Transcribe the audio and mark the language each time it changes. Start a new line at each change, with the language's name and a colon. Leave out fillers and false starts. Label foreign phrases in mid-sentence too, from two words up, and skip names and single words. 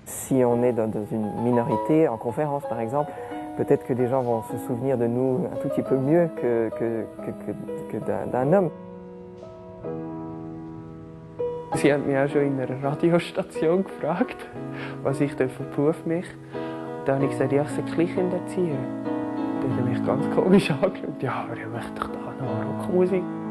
French: Si on est dans une minorité, en conférence par exemple, peut-être que les gens vont se souvenir de nous un tout petit peu mieux que d'un homme.
German: Sie hat mich auch schon in einer Radiostation gefragt, was ich für Beruf mich. Da habe ich gesagt, ja, ich sei Kleinkinderzieher. Dann hat er mich ganz komisch angeschaut. Ja, aber ich möchte doch da noch Rockmusik.